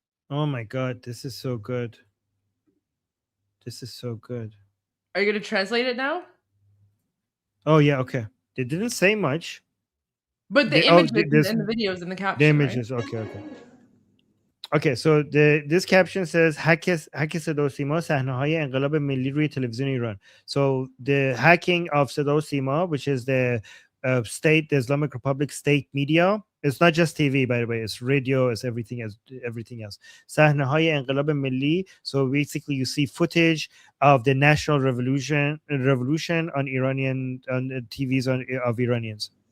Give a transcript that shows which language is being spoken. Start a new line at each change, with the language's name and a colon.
English: Oh my god, this is so good. This is so good. Are you going to translate it now? Oh yeah, okay. They didn't say much. But the images and the videos and the caption. The images, right? Okay. Okay, so this caption says hack
Persian: صدا و سیما صحنه‌های انقلاب ملی روی تلویزیون ایران.
English: So the hacking of صدا و سیما, which is the state, the Islamic Republic state media. It's not just TV, by the way. It's radio. It's everything else.
Persian: صحنه‌های انقلاب ملی.
English: So basically, you see footage of the national revolution on the TVs of Iranians.